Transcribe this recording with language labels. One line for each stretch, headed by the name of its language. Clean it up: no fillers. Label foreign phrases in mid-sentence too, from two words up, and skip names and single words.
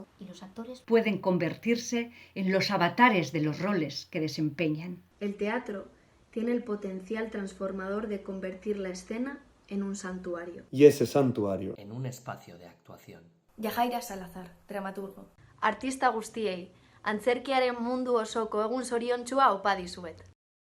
Spanish: Y los actores Pueden convertirse en los avatares de los roles que desempeñan. El teatro tiene el potencial transformador de convertir la escena en un santuario. Y ese santuario En un espacio de actuación. Yajaira Salazar, dramaturgo.
Basque: Artista guztiei, antzerkiaren mundu osoko egun zoriontsua opa dizuet.